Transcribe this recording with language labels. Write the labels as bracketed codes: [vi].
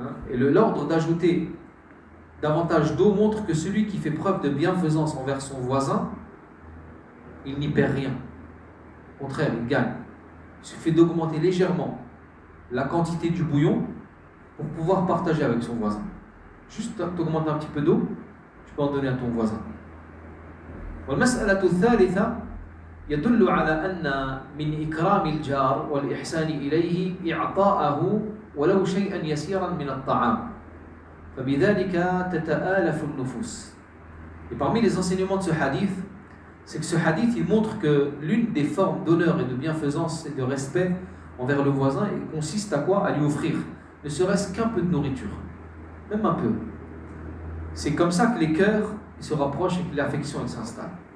[fr] Et l'ordre d'ajouter davantage d'eau montre que celui qui fait preuve de bienfaisance envers son voisin, il n'y perd rien. Au contraire, il gagne. Il suffit d'augmenter légèrement la quantité du bouillon pour pouvoir partager avec son voisin. Juste t'augmentes un petit peu d'eau, tu peux en donner à ton voisin. [ar] والمسألة الثالثة يدل على أن من إكرام الجار والإحسان إليه إعطاءه ولو شيئا يسيرا من الطعام فبذلك تتآلف النفوس. [fr] Et parmi les enseignements de ce hadith, c'est que ce hadith il montre que l'une des formes d'honneur et de bienfaisance et de respect envers le voisin consiste à quoi? À lui offrir ne serait-ce qu'un peu de nourriture, même un peu. C'est comme ça que les cœurs se rapprochent et que l'affection s'installe.